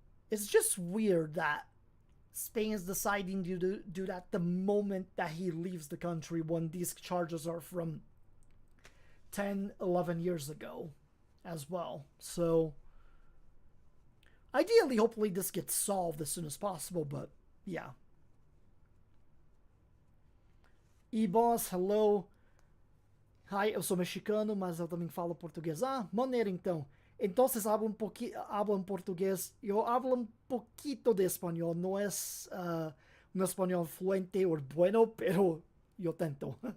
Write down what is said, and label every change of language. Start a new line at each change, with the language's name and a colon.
English: It's just weird that Spain is deciding to do that the moment that he leaves the country when these charges are from 10, 11 years ago as well. So, ideally, hopefully this gets solved as soon as possible, but yeah. E-Boss, hello.
Portuguese: Hi, eu sou mexicano, mas eu também falo português. Ah, maneiro então.
Spanish: Entonces hablan portugués. Yo hablo un poquito de español. No es un español fluente o bueno, pero yo tento.